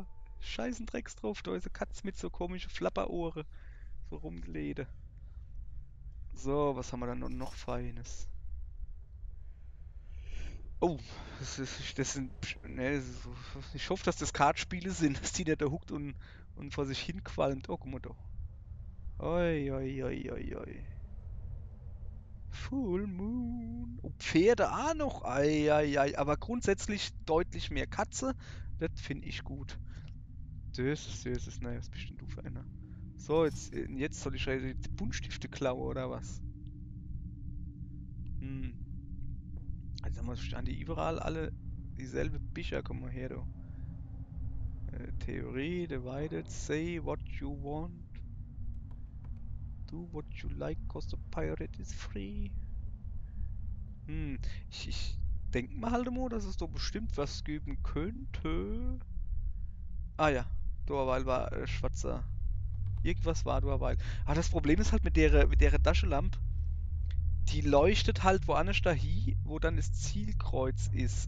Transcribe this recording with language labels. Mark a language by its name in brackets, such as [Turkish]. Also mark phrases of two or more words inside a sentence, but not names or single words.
[German] Scheißen Drecks drauf, da ist eine Katze mit so komischen Flapperohren. So rumgelede. So, was haben wir dann noch Feines? Oh, das sind, ne, ich hoffe, dass das Kartspiele sind, dass die nicht da huckt und vor sich hin qualmt. Oh, guck mal da. Oi, oi, oi, oi, oi. Full Moon. Oh, Pferde auch noch. Ei, ei, ei. Aber grundsätzlich deutlich mehr Katze. Das finde ich gut. Das ist, naja, was bist denn du für einer? So, jetzt soll ich die Buntstifte klauen, oder was? Hm. Also stehen die überall alle dieselbe Bücher. Komm mal her, du. Theorie, [English] divided, say what you want. Do what you like, cause the pirate is free. [German] Hm, ich denke mal halt immer, dass es doch bestimmt was geben könnte. Ah ja, derweil war schwarzer. Irgendwas war derweil. Aber das Problem ist halt mit der Taschenlampe, die leuchtet halt woanders dahin, wo dann das Zielkreuz ist.